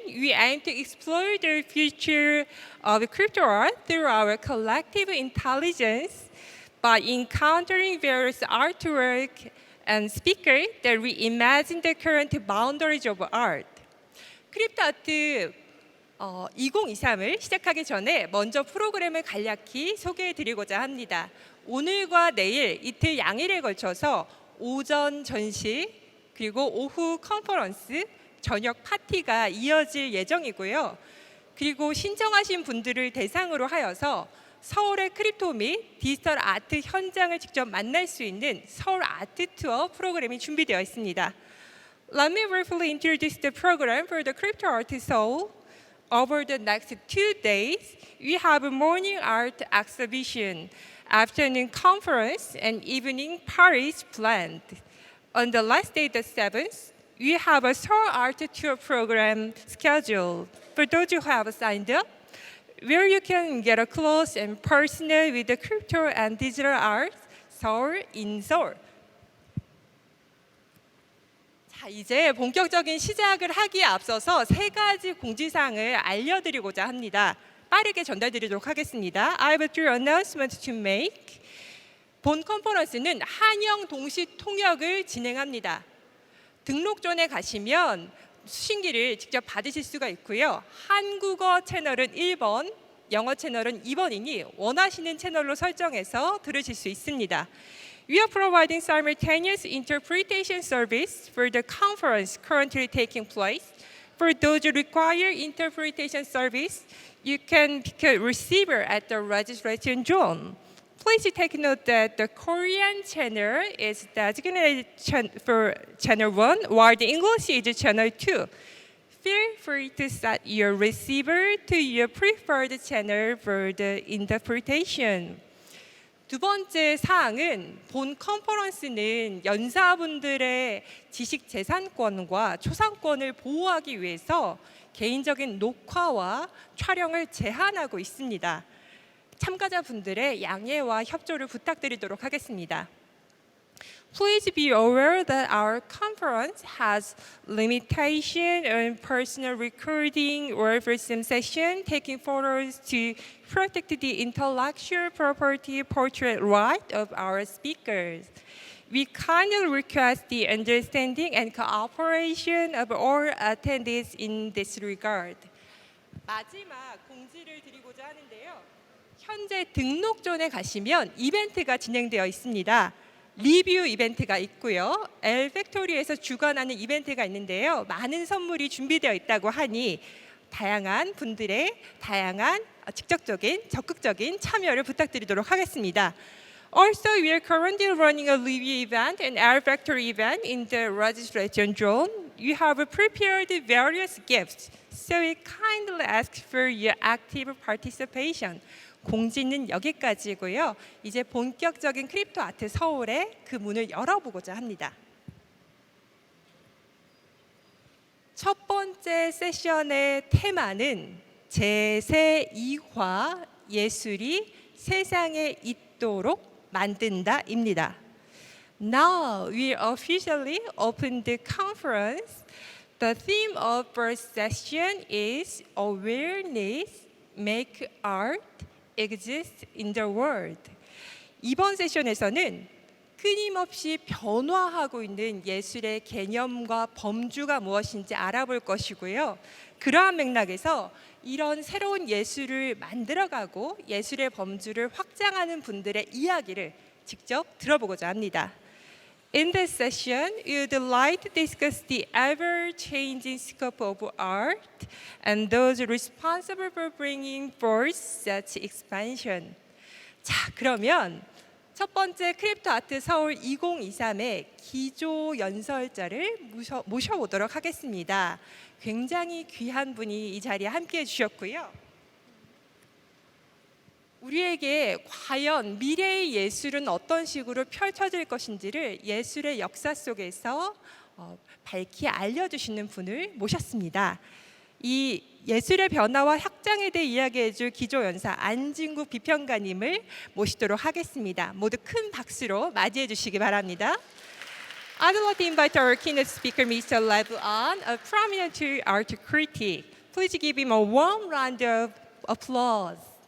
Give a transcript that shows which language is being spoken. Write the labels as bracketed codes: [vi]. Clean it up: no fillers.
[en] We aim to explore the future of crypto art through our collective intelligence by encountering various artwork and speakers that reimagine the current boundaries of art. [ko] 크립토 아트 2023을 시작하기 전에 먼저 프로그램을 간략히 소개해드리고자 합니다. 오늘과 내일 이틀 양일에 걸쳐서 오전 전시 그리고 오후 컨퍼런스, 저녁 파티가 이어질 예정이고요. 그리고 신청하신 분들을 대상으로 하여서 서울의 크립토 및 디지털 아트 현장을 직접 만날 수 있는 서울 아트 투어 프로그램이 준비되어 있습니다. [en] Let me briefly introduce the program for the Crypto Art Seoul. Over the next 2 days, we have a morning art exhibition, afternoon conference, and evening parties planned. On the last day, the 7th, we have a Seoul Art Tour program scheduled. For those who have signed up, where you can get a close and personal with the crypto and digital art, Seoul in Seoul. [ko] 자, 이제 본격적인 시작을 하기에 앞서서 3가지 공지사항을 알려드리고자 합니다. 빠르게 전달드리도록 하겠습니다. [en] I have 3 announcements to make. [ko] 본 컨퍼런스는 한영 동시 통역을 진행합니다. 등록 전에 가시면 수신기를 직접 받으실 수가 있고요. 한국어 채널은 1번, 영어 채널은 2번이니 원하시는 채널로 설정해서 들으실 수 있습니다. [en] We are providing simultaneous interpretation service for the conference currently taking place. For those who require interpretation service, you can become a receiver at the registration zone. Please take note that the Korean channel is designated for channel 1, while the English is channel 2. Feel free to set your receiver to your preferred channel for the interpretation. [ko] 두 번째 사항은 본 컨퍼런스는 연사분들의 지식 재산권과 초상권을 보호하기 위해서 개인적인 녹화와 촬영을 제한하고 있습니다. 참가자분들의 양해와 협조를 부탁드리도록 하겠습니다. [en] Please be aware that our conference has limitation on personal recording or film session, taking photos to protect the intellectual property portrait right of our speakers. We kindly request the understanding and cooperation of all attendees in this regard. [ko] 마지막 공지를 드리고자 하는데요. 현재 등록존에 가시면 이벤트가 진행되어 있습니다. 리뷰 이벤트가 있고요. 엘팩토리에서 주관하는 이벤트가 있는데요. 많은 선물이 준비되어 있다고 하니 다양한 분들의 다양한 직접적인 적극적인 참여를 부탁드리도록 하겠습니다. [en] Also, we are currently running a review event and Air Factory event in the registration zone. You have prepared various gifts, so we kindly ask for your active participation. [ko] 공지는 여기까지고요. 이제 본격적인 크립토 아트 서울의 그 문을 열어보고자 합니다. 첫 번째 세션의 테마는 제2화 예술이 세상에 있도록 만든다입니다. [en] Now we officially open the conference. The theme of first session is Awareness, Make Art exist in the world. [ko] 이번 세션에서는 끊임없이 변화하고 있는 예술의 개념과 범주가 무엇인지 알아볼 것이고요. 그러한 맥락에서 이런 새로운 예술을 만들어가고 예술의 범주를 확장하는 분들의 이야기를 직접 들어보고자 합니다. [en] In this session, we would like to discuss the ever-changing scope of art and those responsible for bringing forth such expansion. [ko] 자, 그러면 첫 번째 크립토 아트 서울 2023의 기조 연설자를 모셔보도록 하겠습니다. 굉장히 귀한 분이 이 자리에 함께해 주셨고요. 우리에게 과연 미래의 예술은 어떤 식으로 펼쳐질 것인지를 예술의 역사 속에서 밝히 알려주시는 분을 모셨습니다. 이 예술의 변화와 확장에 대해 이야기해줄 기조연사 안진국 비평가님을 모시도록 하겠습니다. 모두 큰 박수로 맞이해 주시기 바랍니다. [en] I'd like to invite our keynote speaker, Mr. Lev An, a prominent art critic. Please give him a warm round of applause.